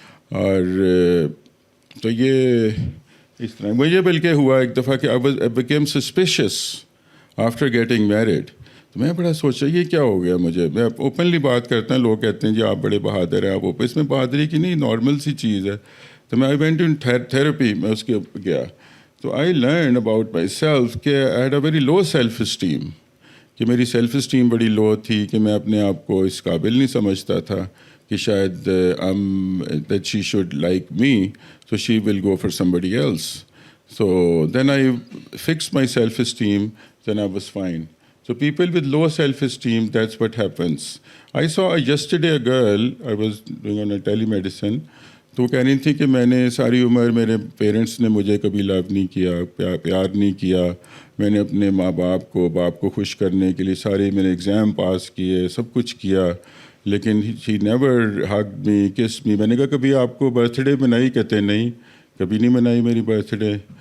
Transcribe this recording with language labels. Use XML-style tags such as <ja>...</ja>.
<ur>اور تو یہ اس طرح مجھے بلکہ ہوا ایک دفعہ کہ</ur> <en>I became suspicious after getting married.</en> <ur>تو میں بڑا سوچا یہ کیا ہو گیا مجھے. میں اوپنلی بات کرتا ہوں, لوگ کہتے ہیں جی آپ بڑے بہادر ہیں, آپ اس میں بہادری کی نہیں, نارمل سی چیز ہے. تو میں</ur> <en>I went in therapy,</en> <ur>میں اس کے گیا.</ur> <en>تو I learned about myself کہ I had a very low self esteem,</en> <ur>کہ میری سیلف اسٹیم بڑی لو تھی, کہ میں اپنے آپ کو اس قابل نہیں سمجھتا تھا کہ شاید</ur> <en>that she should like me, so she will go for somebody else. So then I fixed my self-esteem, then I was fine. So people with low self-esteem, that's what happens. I saw yesterday a girl, I was doing on a telemedicine,</en> <ur>تو وہ کہہ رہی تھی کہ میں نے ساری عمر میرے پیرنٹس نے مجھے کبھی لو نہیں کیا, پیار نہیں کیا. میں نے اپنے ماں باپ کو خوش کرنے کے لیے سارے میں نے ایگزام پاس کیے, سب کچھ کیا, لیکن</ur> <en>She never hugged me, kiss me.</en> <ur>میں نے کہا کبھی آپ کو برتھ ڈے منائی؟ کہتے نہیں, کبھی نہیں منائی میری برتھ ڈے.</ur>